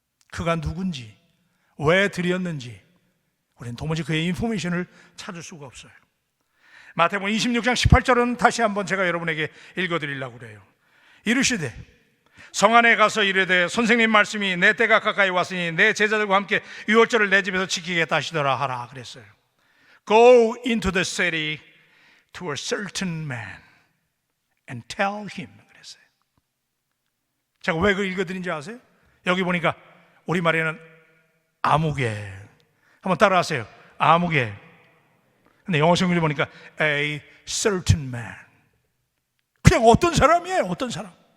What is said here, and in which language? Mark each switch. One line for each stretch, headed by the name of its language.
Korean: 그가 누군지, 왜 드렸는지 우리는 도무지 그의 인포메이션을 찾을 수가 없어요. 마태복음 26장 18절은 다시 한번 제가 여러분에게 읽어드리려고 그래요. 이르시되 성 안에 가서 이르되 선생님 말씀이 내 때가 가까이 왔으니 내 제자들과 함께 유월절을 내 집에서 지키겠다 하시더라 하라 그랬어요.
English: Go into the city to a certain man and tell him
Korean: 그랬어요. 제가 왜 그걸 읽어드린지 아세요? 여기 보니까 우리말에는 아무개, 한번 따라하세요. 아무개. 근데 영어 성경을 보니까
English: a certain man,
Korean: 그냥 어떤 사람이에요. 어떤 사람.